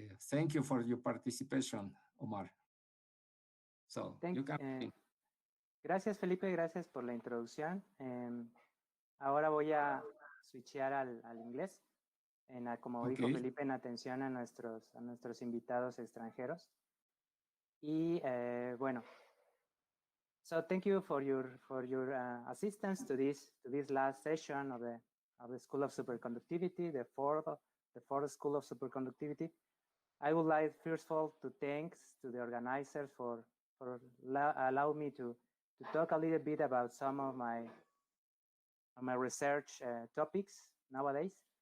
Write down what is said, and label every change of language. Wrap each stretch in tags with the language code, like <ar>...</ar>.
<en>Thank you for your participation, Omar. So you can.</en> <es>Gracias, Felipe, gracias por la introducción. Ahora voy a switchear al inglés, como dijo Felipe, en atención a nuestros invitados extranjeros. Y bueno,</es> <en>so thank you for your assistance to this last session of the School of Superconductivity, the fourth School of Superconductivity. I would like first of all to thanks to the organizers for allow me to talk a little bit about some of my research topics nowadays.</en>